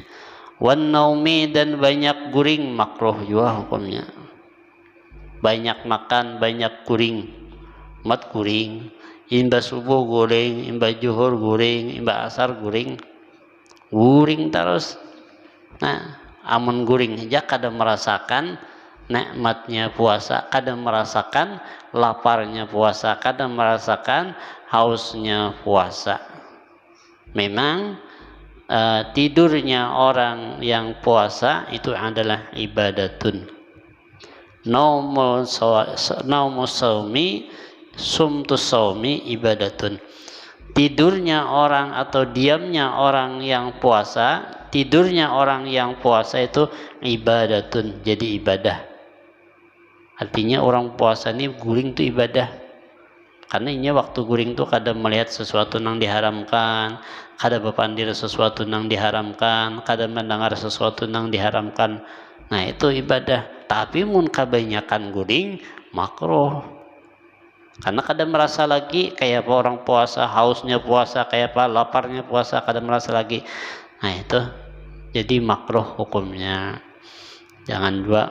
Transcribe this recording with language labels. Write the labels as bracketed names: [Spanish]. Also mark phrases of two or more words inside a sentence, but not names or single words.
[Banjar] Wan naumi, dan banyak guring makruh juga hukumnya. Banyak makan, banyak guring, mat guring, imba subuh guring, imba juhur guring, imba asar guring, guring terus. Nah, amun guring aja kada merasakan nikmatnya puasa, kada merasakan laparnya puasa, kada merasakan hausnya puasa. [Indonesian] Memang tidurnya orang yang puasa itu adalah ibadatun. [Arabic] نوم صائم صمت صائم عبادة. [Indonesian] Tidurnya orang atau diamnya orang yang puasa, tidurnya orang yang puasa itu ibadatun, jadi ibadah. [Banjar] Artinya orang puasa ini guring itu ibadah. [Indonesian] Karena ini waktu guring tuh kadang melihat sesuatu yang diharamkan, kadang berpandir sesuatu yang diharamkan, kadang mendengar sesuatu yang diharamkan. Nah itu ibadah. [Banjar] Tapi mun kebanyakan guring makruh. [Indonesian] Karena kadang merasa lagi kayak apa orang puasa, hausnya puasa, kayak apa laparnya puasa, kadang merasa lagi. Nah itu jadi makruh hukumnya. Jangan dua.